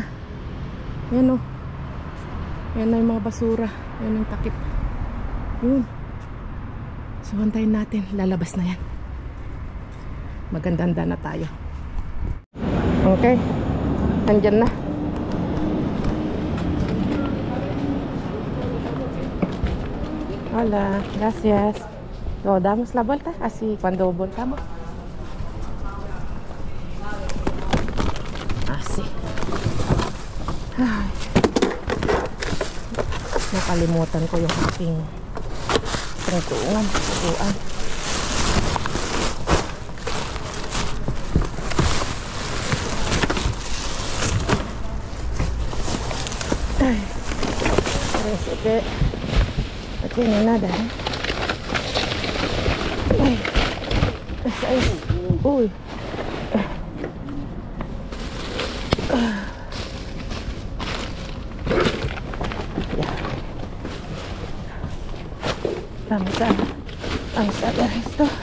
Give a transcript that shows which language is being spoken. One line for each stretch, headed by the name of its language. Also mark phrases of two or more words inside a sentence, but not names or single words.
Filipino: Yan, oh. Yan na yung mga basura. Yan yung takip. Yun. So, antayin natin. Lalabas na yan. Maganda-handa na tayo. Okay. Andyan na.
Spanish: Hola, gracias. So, damos la vuelta así cuando voltamos. Así. Ay.
Filipino: Nakalimutan ko yung aking tungtungan. Tukuan. Ay.
Spanish: Parece que aquí no hay nada, ¿eh? Ay. Esa es. Uy. Vamos a ver esto.